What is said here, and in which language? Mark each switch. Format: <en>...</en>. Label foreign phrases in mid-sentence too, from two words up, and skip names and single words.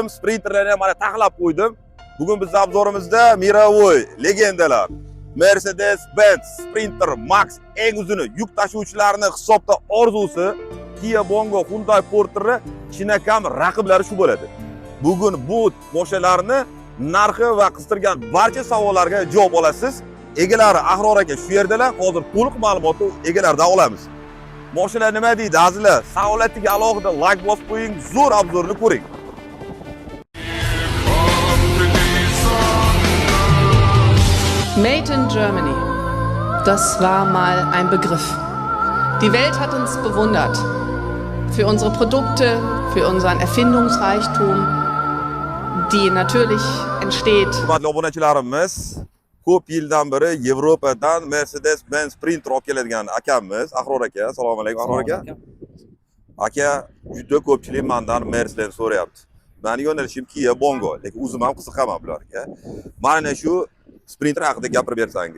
<uz>Sprinterlarni ham mana taxlab qo'ydim. Bugun biz obzorimizda Mirovoy legendalar Mercedes-Benz Sprinter Max eng uzuni yuk tashuvchilarning hisobda orzusi Kia Bongo Hyundai Porter'ni chinakam raqiblari shu bo'ladi. Bugun bu mashinalarni narxi va qistirgan barcha savollarga javob olasiz. Egalari Ahror aka shu yerdalar. Hozir to'liq ma'lumotni egalaridan olamiz. Mashina nima deydi azizlar? Savolatiga alohida like bosib qo'ying, zo'r obzorni ko'ring.</uz> <en>Made in Germany.</en> <de>Das war mal ein Begriff. Die Welt hat uns bewundert. Für unsere Produkte, für unseren Erfindungsreichtum, die natürlich entsteht.</de> <uz>Hurmatli obunachilarimiz, ko'p yildan beri Yevropadan Mercedes-Benz Sprinter olib keladigan akamiz Ahror aka. Assalomu alaykum Ahror aka. Aka, juda ko'pchilik mendan Mercedes so'rayapti. Meni yo'nalishim Kia Bongo, lekin o'zim ham qiziqaman bularga. Mana shu Sprinter haqida gapirib bersangiz.</uz>